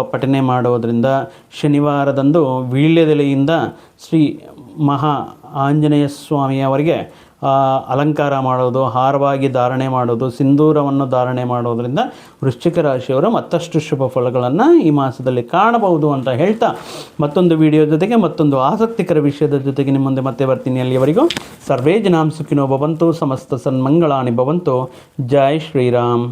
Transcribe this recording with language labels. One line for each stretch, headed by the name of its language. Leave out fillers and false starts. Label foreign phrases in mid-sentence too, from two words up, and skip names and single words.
Kannada: ಪಠನೆ ಮಾಡೋದರಿಂದ ಶನಿವಾರದಂದು ವೀಳ್ಯದೆಲೆಯಿಂದ ಶ್ರೀ ಮಹಾ ಆಂಜನೇಯ ಸ್ವಾಮಿಯವರಿಗೆ ಅಲಂಕಾರ ಮಾಡೋದು, ಹಾರವಾಗಿ ಧಾರಣೆ ಮಾಡೋದು, ಸಿಂಧೂರವನ್ನು ಧಾರಣೆ ಮಾಡೋದರಿಂದ ವೃಶ್ಚಿಕ ರಾಶಿಯವರು ಮತ್ತಷ್ಟು ಶುಭ ಫಲಗಳನ್ನು ಈ ಮಾಸದಲ್ಲಿ ಕಾಣಬಹುದು ಅಂತ ಹೇಳ್ತಾ ಮತ್ತೊಂದು ವಿಡಿಯೋ ಜೊತೆಗೆ ಮತ್ತೊಂದು ಆಸಕ್ತಿಕರ ವಿಷಯದ ಜೊತೆಗೆ ನಿಮ್ಮ ಮುಂದೆ ಮತ್ತೆ ಬರ್ತೀನಿ.
Sanskrit: ಅಲ್ಲಿಯವರೆಗೂ ಸರ್ವೇ ಜನಾಂ ಸುಖಿನೋ ಭವಂತು, ಸಮಸ್ತ ಸನ್ಮಂಗಳಾನಿ ಭವಂತು.
Hindi: ಜೈ ಶ್ರೀರಾಮ್.